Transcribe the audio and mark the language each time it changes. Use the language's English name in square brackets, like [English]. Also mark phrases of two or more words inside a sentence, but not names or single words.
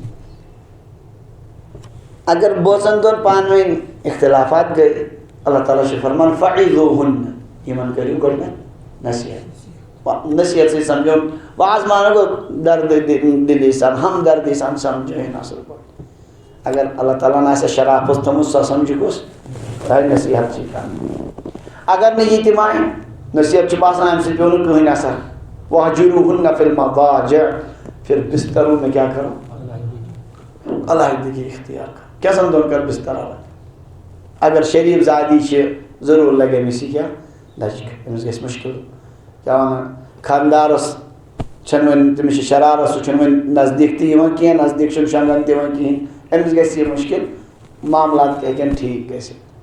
[Kashmiri] اگر بٲژن دۄن پانہٕ ؤنۍ اختلافات گٔے اللہ تعالیٰ چھُ فرمان فعظوہن یِمن کٔرِو گۄڈٕنٮ۪تھ نصیحت سۭتۍ سمجھوُن واز مانو گوٚو دردِ دِلی سان ہمدردی سان سمجھٲیِن اصل پٲٹھۍ اگر اللہ تعالیٰ ہن آسہِ شرافت تھٲومٕژ سۄ سمجھِ کُس تۄہہِ نصیحت چھِ کرٕنۍ اگر نہٕ یہِ تہِ مانہِ نصیحت چھُ باسان اَمہِ سۭتۍ پیوٚو نہٕ کٕہٕنۍ اثر [Arabic] وَہجُروہُنَّ فِی الْمَضَاجِعِ [Urdu] پھر بستروں میں کیا کرو علیحدگی اختیار کرو [Kashmiri] کیٛاہ دۄن کر بستر الگ اگر شریٖف زادی چھِ ضروٗر لگہِ أمِس یہِ کیٛاہ دَچکہٕ أمِس گژھِ مُشکِل کیٛاہ وَنان خانٛدارس چھنہٕ وۄنۍ تٔمِس چھِ شرارت سُہ چھُنہٕ وۄنۍ نزدیٖک تہِ یِوان کینٛہہ نزدیٖک چھُنہٕ شۄنٛگان تہِ یِوان کِہیٖنۍ أمِس گژھِ یہِ مُشکِل معاملات تہِ ہیٚکن ٹھیٖک گٔژھِتھ